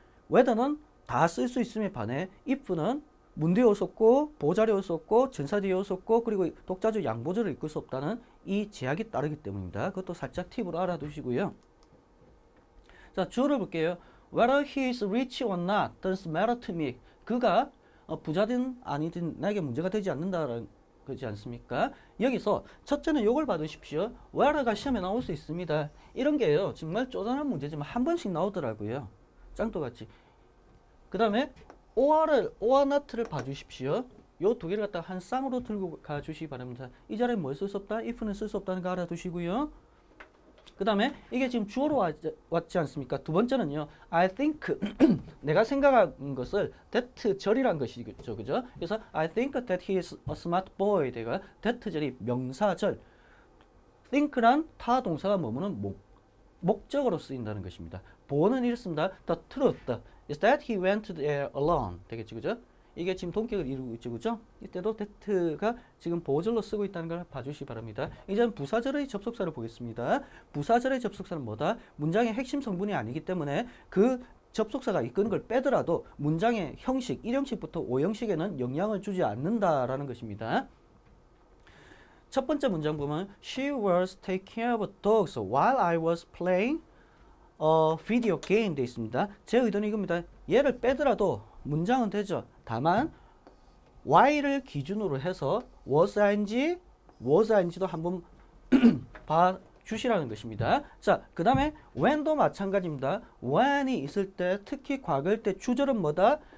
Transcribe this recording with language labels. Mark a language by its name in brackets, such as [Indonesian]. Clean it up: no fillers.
[Korean] whether는 다 쓸 수 있음에 반해 if는 문 뒤에 올 수 없고 보호 자리에 올 수 없고 전사 뒤에 올 수 없고 그리고 독자적 양보절을 이끌 수 없다는 이 제약이 따르기 때문입니다. 그것도 살짝 팁으로 알아두시고요. 자, 주어를 볼게요. [English] Whether he is rich or not doesn't matter to me. [Korean] 그가 부자든 아니든 나에게 문제가 되지 않는다라는 거지 않습니까? 여기서 첫째는 요걸 받으십시오. whether가 시험에 나올 수 있습니다. 이런 게요 정말 쪼잔한 문제지만 한 번씩 나오더라고요. 짱돌같이. 그 다음에 or not를 봐주십시오. 요 두 개를 갖다 한 쌍으로 들고 가주시기 바랍니다. 이 자리에 뭘 쓸 수 없다? if는 쓸 수 없다는 거 알아두시고요. 그 다음에 이게 지금 주어로 왔지 않습니까? 두 번째는요. I think 내가 생각한 것을 that 절이란 것이죠. 그죠? [English] 그래서 I think that he is a smart boy. [Korean] 내가 that 절이 명사절. think란 타 동사가 머무는 목적으로 쓰인다는 것입니다. 보어는 이렇습니다. [English] The truth is that he went there alone. [Korean] 되겠지, 그죠? 이게 지금 동격을 이루고 있죠, 그죠? 이때도 that가 지금 보어절로 쓰고 있다는 걸 봐주시기 바랍니다. 이제는 부사절의 접속사를 보겠습니다. 부사절의 접속사는 뭐다? 문장의 핵심 성분이 아니기 때문에 그 접속사가 이끄는 걸 빼더라도 문장의 형식, 1형식부터 5형식에는 영향을 주지 않는다라는 것입니다. 첫 번째 문장 보면 [English] She was taking care of dogs while I was playing a video game [Korean] 돼 있습니다. 제 의도는 이겁니다. 얘를 빼더라도 문장은 되죠. 다만 while을 기준으로 해서 was ing도 한번 봐주시라는 것입니다. 자, 그 다음에 when도 마찬가지입니다. when이 있을 때, 특히 과거일 때 주절은 뭐다?